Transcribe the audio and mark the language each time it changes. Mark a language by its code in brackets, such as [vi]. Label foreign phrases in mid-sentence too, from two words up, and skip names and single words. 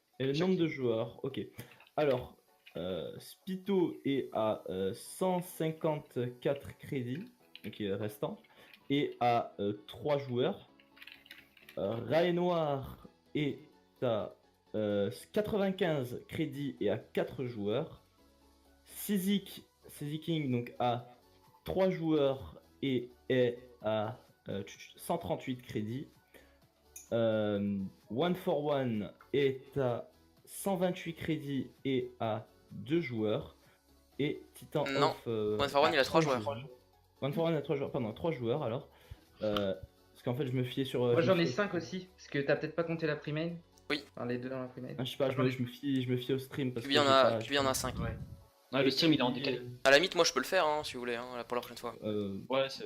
[fr] Et le nombre de joueurs, ok. Alors, Spito est à 154 crédits, ok, restant, et à 3 joueurs. Rail Noir est à 95 crédits et à 4 joueurs. Sizik King donc à 3 joueurs et est à 138 crédits. One for One est à 128 crédits et à 2 joueurs. Et Titan Non. Off. One for One, il a 3 joueurs. One for One a 3 joueurs, pardon, 3 joueurs alors. Parce qu'en fait, je me fiais sur. Moi je j'en me ai fiais- 5 aussi, parce que t'as peut-être pas compté la pre-main. Oui. Enfin, les deux dans la pre-main. Ah, je sais pas, je me fie au stream. Parce Puis que il y en j'ai a, pas- puis il y en a 5. Ouais, le stream il est en décalé. À la limite, moi je peux le faire hein, si vous voulez, hein, pour la prochaine fois. Ouais, c'est.